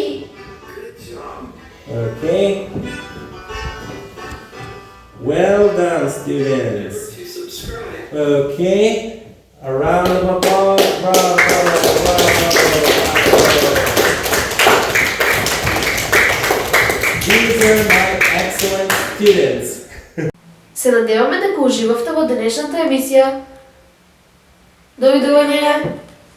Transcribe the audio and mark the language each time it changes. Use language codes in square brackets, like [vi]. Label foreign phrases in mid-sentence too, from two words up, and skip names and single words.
[en] Okay. Well done, students. Okay. A round of applause. Bravo, bravo, bravo. These are my excellent students. [mk] Се надеваме дека уживавте во денешната емисија. Довидување!